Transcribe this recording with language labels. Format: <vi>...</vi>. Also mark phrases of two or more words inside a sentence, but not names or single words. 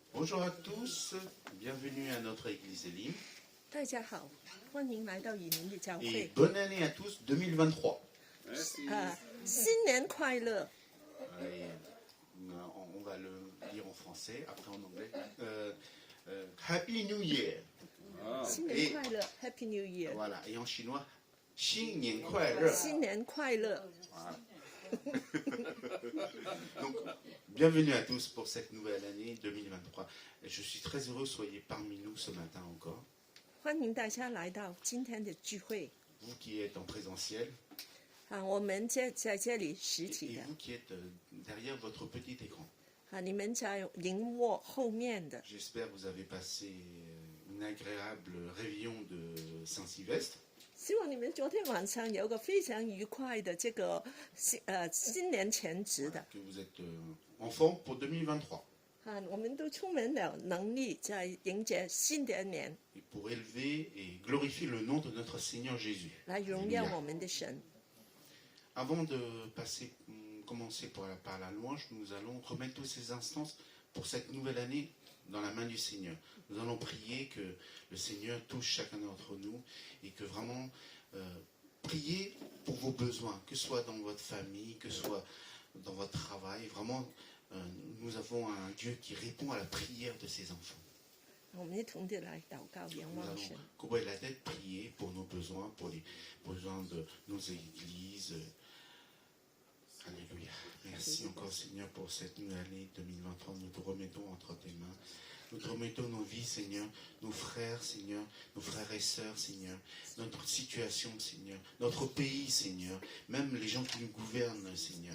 <fr>Bonjour à tous, bienvenue à notre église Elim.</fr> <zh>大家好，欢迎来到以宁的教</zh> <fr>Et</fr> <zh>会。</zh> <fr>bonne année à tous 2023.</fr> <zh>新年快乐！</zh> <fr>Allez, on va le dire en français, après en anglais.</fr> <en>Happy New Year.</en> <zh>新年快乐 ，</zh> <en>Happy New Year！</en> <fr>Voilà, et en chinois,</fr> <zh>新年快乐. 新年快乐！</zh> <fr>Voilà. Donc, bienvenue à tous pour cette nouvelle année 2023. Et je suis très heureux, soyez parmi nous ce matin encore.</fr> <zh>欢迎大家来到今天的聚会。</zh> <fr>Vous qui êtes en présentiel</fr> <zh>我们在这里实</zh> <fr>et</fr> <zh>体的</zh> <fr>vous qui êtes derrière votre petit écran.</fr> <zh>你们在荧幕后面的。</zh> <fr>J'espère que vous avez passé une agréable réveillon de Saint-Sylvestre.</fr> <zh>希望你们昨天晚上有个非常愉快的这个新年前值的。</zh> <fr>Que vous êtes en forme pour 2023.</fr> <zh>我们都充满了能力在迎接新的年，</zh> <fr>Et pour élever et glorifier le nom de notre Seigneur Jésus.</fr> <zh>来荣耀</zh> <fr>Alléluia.</fr> <zh>我们的神。</zh> <fr>Avant de commencer par la louange, nous allons remettre tous ces instances pour cette nouvelle année dans la main du Seigneur. Nous allons prier que le Seigneur touche chacun d'entre nous et que vraiment priez pour vos besoins, que ce soit dans votre famille, que ce soit dans votre travail. Vraiment, nous avons un Dieu qui répond à la prière de ses enfants.</fr> <zh>我们一同的来祷告，仰</zh> <fr>Nous</fr> <zh>望</zh> <fr>allons</fr> <zh>神。</zh> <fr>couper la tête, prier pour nos besoins, pour les besoins de nos églises. Alléluia. Merci encore Seigneur pour cette nouvelle année 2023. Nous te remettons entre tes mains. Nous te remettons nos vies Seigneur, nos frères Seigneur, nos frères et sœurs Seigneur, notre situation Seigneur, notre pays Seigneur, même les gens qui nous gouvernent Seigneur.</fr>